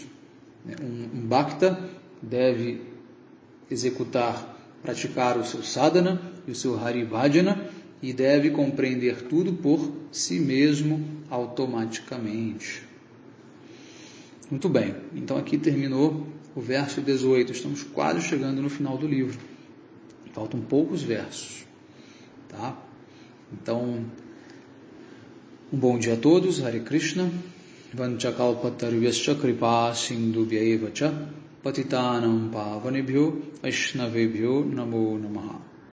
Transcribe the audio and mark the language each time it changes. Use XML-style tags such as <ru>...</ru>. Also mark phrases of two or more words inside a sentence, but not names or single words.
<pt>Um bhakta deve praticar o seu sadhana e o seu</pt> <sa>हरि भजन</sa> <pt>e deve compreender tudo por si mesmo automaticamente. Muito bem, então aqui terminou o verso 18, estamos quase chegando no final do livro, faltam poucos versos, tá? Então, um bom dia a todos,</pt> <sa>हरे कृष्ण वाञ्छाकल्पतरुभ्यश्च कृपासिन्धुभ्य एव च पतितानां पावनेभ्यो वैष्णवेभ्यो नमो नमः.</sa>